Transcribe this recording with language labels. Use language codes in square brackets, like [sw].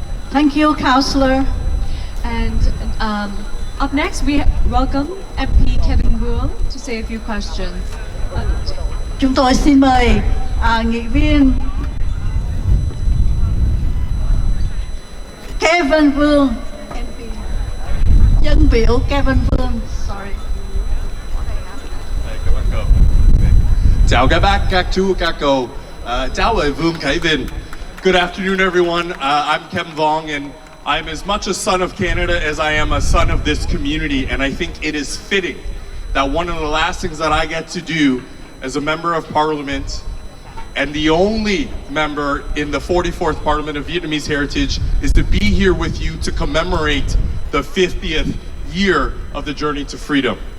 [en] Thank you, Councillor. And up next, we welcome MP Kevin Vuong to say a few questions. [vi] Chúng tôi xin mời nghị viên Kevin Vuong, dân biểu Kevin Vuong. [en] Sorry. [vi] Chào các bác, các chú, các cô. Chào ơi Vuong Khải Vinh. [en] Good afternoon, everyone. I'm Kevin Vuong, and I'm as much a son of Canada as I am a son of this community, and I think it is fitting that one of the last things that I get to do as a member of Parliament and the only member in the 44th Parliament of Vietnamese Heritage is to be here with you to commemorate the 50th year of the journey to freedom.